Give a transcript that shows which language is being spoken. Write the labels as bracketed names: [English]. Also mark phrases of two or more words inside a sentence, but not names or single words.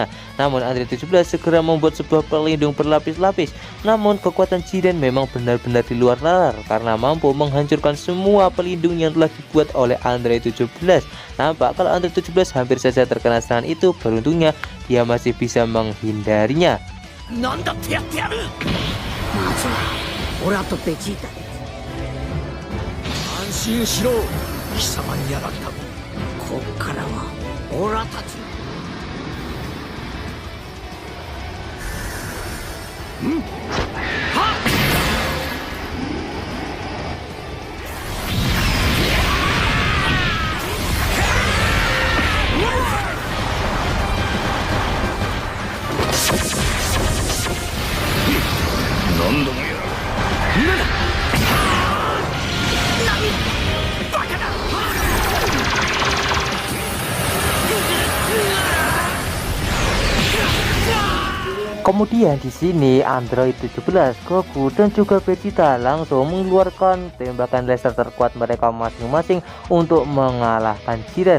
[Indonesian] Namun Android 17 segera membuat sebuah pelindung berlapis-lapis. Namun kekuatan Jiren memang benar-benar di luar nalar karena mampu menghancurkan semua pelindung yang telah dibuat oleh Android 17. Nampak kalau Android 17 hampir saja terkena serangan itu, beruntungnya dia masih bisa menghindarinya. [Japanese] なんだってやってやる。まずはオラとベジータ。安心しろ、貴様にやられた。こっからはオラたち。はっ。何度もやる。なんだ。何。バカだ。 [Indonesian] Kemudian di sini Android 17, Goku dan juga Vegeta langsung mengeluarkan tembakan laser terkuat mereka masing-masing untuk mengalahkan Jiren.